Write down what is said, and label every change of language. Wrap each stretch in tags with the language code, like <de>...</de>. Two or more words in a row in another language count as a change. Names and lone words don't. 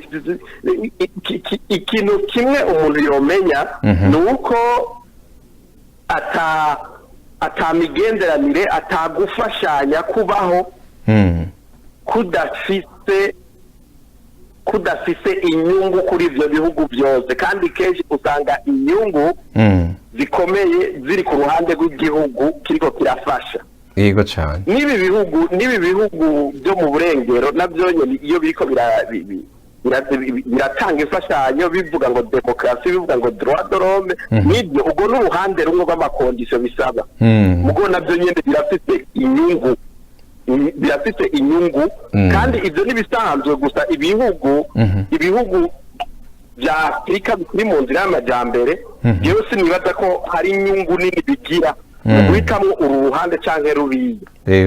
<rw>Ikintu kimwe umuntu yomenya ni uko atamigenderanire, atagufashanya kubaho kudafise inyungu kuri ibyo bihugu byose, kandi kenshi usanga inyungu zikomeye ziri ku ruhande rw'igihugu kiriko kirafasha. Yego cyane. N'ibi bihugu byo mu burengero nabyo nyine iyo biriko biratanga imfashanyo bivuga ngo demokarasi, bivuga ngo</rw> <fr>droit de l'homme,</fr> <rw>n'ibyo ubwo n'uruhande rumwe rw'amakondisiyo bisaba, ubwo nabyo nyine birafite inyungu, kandi ibyo ntibisanzwe gusa. Ibihugu bya Afurika bikiri mu nzira y'amajyambere, yewe sinibaza ko hari inyungu nini bigira mu guhitamo uru ruhande cyangwa ruriya.</rw>